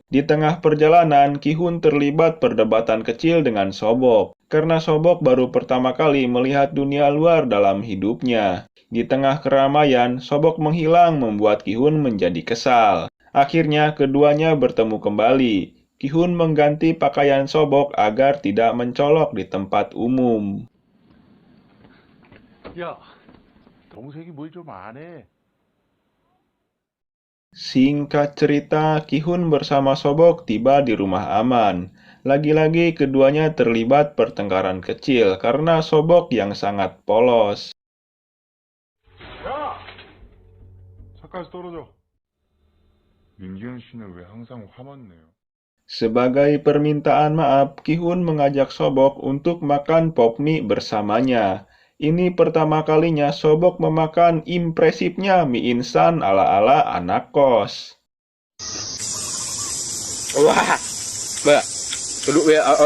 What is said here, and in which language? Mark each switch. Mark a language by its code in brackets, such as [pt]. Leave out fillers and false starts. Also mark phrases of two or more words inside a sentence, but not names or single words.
[id] Di tengah perjalanan, Ki-hun terlibat perdebatan kecil dengan Sobok, karena Sobok baru pertama kali melihat dunia luar dalam hidupnya. Di tengah keramaian, Sobok menghilang membuat Ki-hun menjadi kesal. Akhirnya, keduanya bertemu kembali. Ki-hun mengganti pakaian Sobok agar tidak mencolok di tempat umum. [ko] 야, 동생이 뭘 좀 안 해. [id] Singkat cerita, Ki-hun bersama Sobok tiba di rumah aman. Lagi-lagi keduanya terlibat pertengkaran kecil karena Sobok yang sangat polos. [ko] 야! 차까지 떨어져. 민기현 씨는 왜 항상 화만 내요? [id] Sebagai permintaan maaf, Ki-hun mengajak Sobok untuk makan pop mie bersamanya. Ini pertama kalinya Sobok memakan impresifnya mie instan ala-ala anak kos. Wah, Mbak, duduk ya.